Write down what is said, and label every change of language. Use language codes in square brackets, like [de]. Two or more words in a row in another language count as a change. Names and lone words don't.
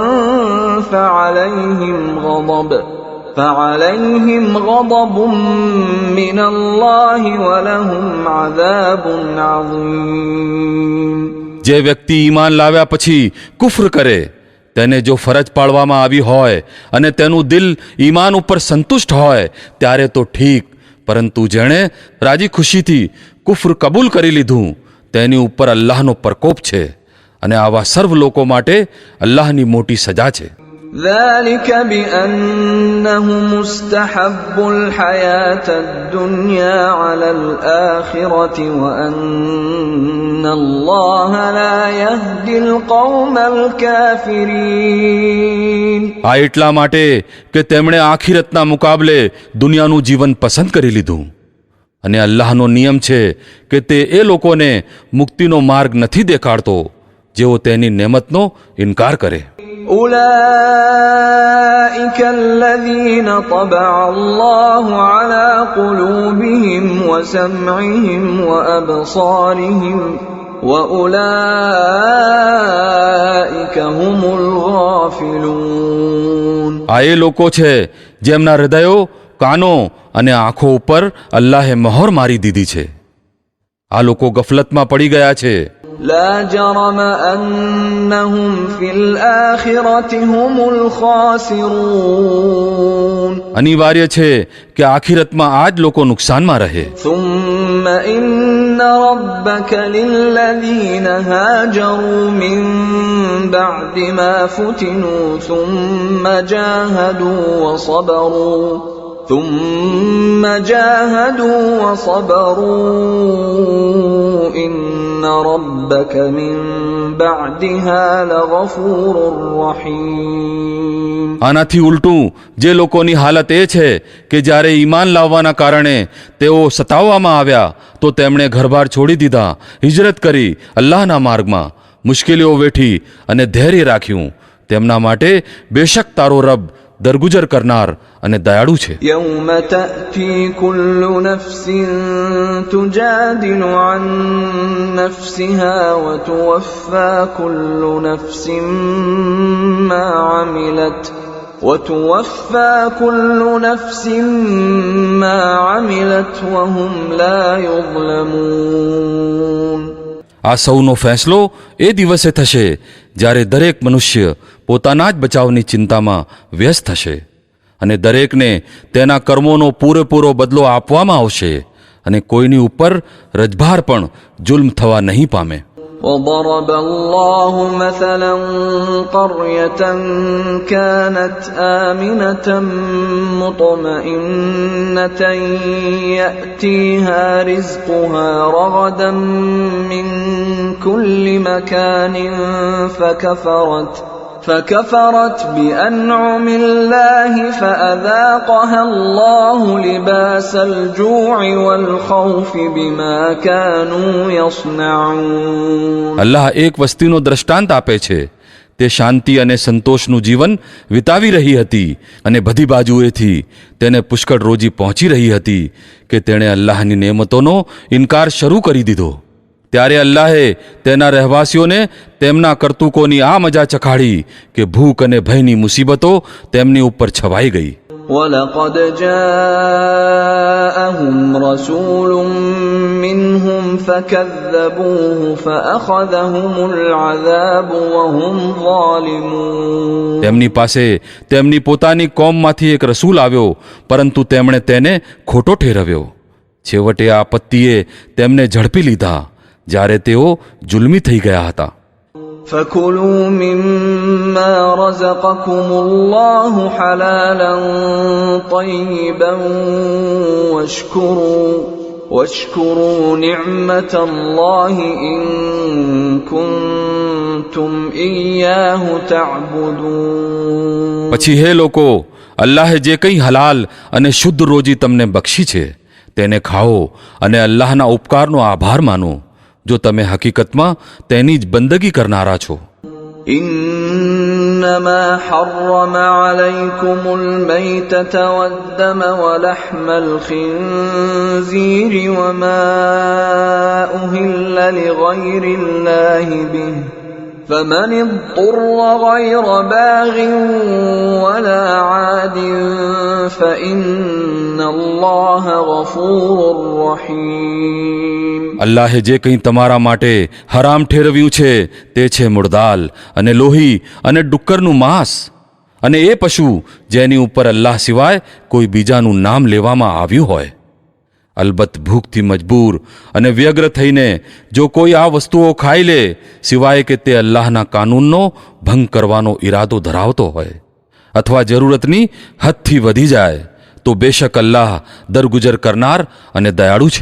[ar] فعليهم غضب من الله ولهم عذاب عظيم. [gu] જે વ્યક્તિ ઈમાન લાવ્યા પછી કુફર કરે, તેને જો ફરજ પાડવામાં આવી હોય અને તેનું દિલ ઈમાન ઉપર સંતુષ્ટ હોય ત્યારે તો ઠીક, પરંતુ જેણે રાજી ખુશીથી કુફર કબૂલ કરી લીધું તેની ઉપર અલ્લાહનો પ્રકોપ છે અને આવા સર્વ લોકો માટે અલ્લાહની મોટી સજા છે. [ar] ذلك بأنهم استحبوا الحياة الدنيا على الآخرة وأن الله لا يهدي القوم الكافرين. [gu] આ એટલા માટે કે તેમણે આખિરતના મુકાબલે દુનિયાનું જીવન પસંદ કરી લીધું અને અલ્લાહનો નિયમ છે કે તે એ લોકોને મુક્તિનો માર્ગ નથી દેખાડતો જેઓ તેની નેમતનો ઇનકાર કરે. [ar] أولئك الذين طبع الله على قلوبهم وسمعهم وأبصارهم وأولئك هم الغافلون. [gu] આ એ લોકો છે જેમના હૃદયો, કાનો અને આંખો ઉપર અલ્લાહે મહોર મારી દીધી છે. આ લોકો ગફલતમાં પડી ગયા છે. [ar] لا جرم أنهم في الآخرة هم الخاسرون. [gu] અનિવાર્ય છે કે આખિરતમાં આ જ લોકો નુકસાનમાં રહે. [ar] ثم إن ربك للذين هاجروا من بعد ما فتنوا ثم جاهدوا وصبروا إن ربك من بعدها لغفور رحيم. [gu] આનાથી ઉલટું જે લોકોની હાલત એ છે કે જ્યારે ઈમાન લાવવાના કારણે તેઓ સતાવવામાં આવ્યા તો તેમણે ઘરબાર છોડી દીધા, હિજરત કરી અલ્લાહના માર્ગમાં, મુશ્કેલીઓ વેઠી અને ધૈર્ય રાખ્યું, તેમના માટે બેશક તારો રબ દરગુજર કરનાર અને દયાળુ છે. [ar] يوم تأتي كل نفس تجادل عن نفسها وتوفى كل نفس ما عملت وهم لا يظلمون. [gu] આ સૌનો ફેંસલો એ દિવસે થશે જ્યારે દરેક મનુષ્ય પોતાના જ બચાવની ચિંતામાં વ્યસ્ત થશે અને દરેકને તેના કર્મોનો પૂરેપૂરો બદલો આપવામાં આવશે અને કોઈની ઉપર રજભાર પણ જુલ્મ થવા નહીં પામે. [ar] وضرب الله مثلا قرية كانت آمنة مطمئنة يأتيها رزقها رغدا من كل مكان فكفرت بأنعم الله فأذاقها الله لباس الجوع والخوف بما كانوا يصنعون. [gu] અલ્લાહ એક વસ્તીનો દ્રષ્ટાંત આપે છે. તે શાંતિ અને સંતોષનું જીવન વિતાવી રહી હતી અને બધી બાજુએથી તેને પુષ્કળ રોજી પહોંચી રહી હતી કે તેણે અલ્લાહની નેમતોનો ઇનકાર શરૂ કરી દીધો. ત્યારે અલ્લાહે તેના રહેવાસીઓને તેમના કરતૂકોની આ મજા ચખાડી કે ભૂખ અને ભયની મુસીબતો તેમની ઉપર છવાઈ ગઈ. [ar] ولقد جاءهم رسول منهم فكذبوه فأخذهم العذاب وهم ظالمون. [gu] તેમની પાસે તેમની પોતાની કોમમાંથી એક રસૂલ આવ્યો, પરંતુ તેમણે તેને ખોટો ઠેરવ્યો. છેવટે આ આપત્તિએ તેમને ઝડપી લીધા જ્યારે તેઓ જુલ્મી થઈ ગયા હતા. [ar] فكلوا مما رزقكم الله حلالا طيبا واشكروا نعمة الله إن كنتم إياه تعبدون. [gu] પછી હે લોકો, અલ્લાહે જે કંઈ હલાલ અને શુદ્ધ રોજી તમને બક્ષી છે તેને ખાઓ અને અલ્લાહના ઉપકારનો આભાર માનો, જો તમે હકીકતમાં તેની જ બંદગી કરનારા છો. [ar] إنما حرم عليكم الميتة والدم ولحم الخنزير وما أهل لغير الله به فمن اضطر غير باغ ولا عاد فإن الله غفور رحيم. [gu] અલ્લાહે જે કંઈ તમારા માટે હરામ ઠેરવ્યું છે તે છે મુર્દાલ અને લોહી અને ડુક્કરનું માંસ અને એ પશુ જેની ઉપર અલ્લાહ સિવાય કોઈ બીજાનું નામ લેવામાં આવ્યું હોય. અલબત્ત ભૂખથી મજબૂર અને વ્યગ્ર થઈને જો કોઈ આ વસ્તુઓ ખાઈ લે સિવાય કે તે અલ્લાહના કાનૂનનો ભંગ કરવાનો ઈરાદો ધરાવતો હોય અથવા જરૂરતની હદથી વધી જાય તો બેશક અલ્લાહ દરગુજર કરનાર અને દયાળુ છે.